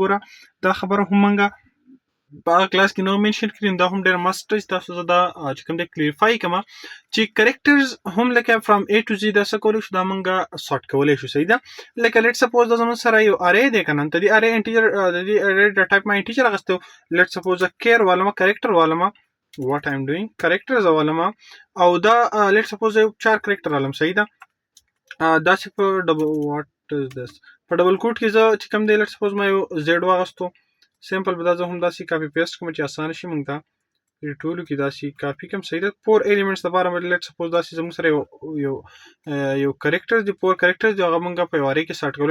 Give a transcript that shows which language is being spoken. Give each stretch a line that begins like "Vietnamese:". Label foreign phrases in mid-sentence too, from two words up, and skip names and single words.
Pashto: ګوره دا خبره هم مونږ په هغه کلاس کې نو منشن کړي دا هم ډېر مست دی تاسو زه دا چې کوم دی کلیریفای کړم چې کریکټرز هم لکه
English: from A to Z
Pashto: دا څه کولی شو دا مونږ سارټ کولی شو صحیح ده. لکه
English: let suppose
Pashto: دا زموږ سره یو ارې دی که نه د دې ارې انټیجر د دې ارې ټایپ ما انټیجر اخیستی و
English: let suppose
Pashto: کیر والمه کرکټر والمه
English: what I'm doing characters
Pashto: والمه او دا
English: let suppose
Pashto: یو 4 کرکټر والم صحیح ده. دا چې په
English: what is this
Pashto: په ډبل کوټ کې زه چې کوم دی
English: let suppose
Pashto: ما یو زیډ واغستو سیمپل به دا زه هم داسې
English: copy paste
Pashto: کوم چې اسانه شي مونږ ته ټولو کې داسې کاپي کوم صحیح ده. 4 ایلیمنټس لپاره مې
English: let suppose
Pashto: داسې زموږ سره یو کرکټر دی 4 کرکټرز دی هغه مونږ په یو ارې کې سارټ کوو.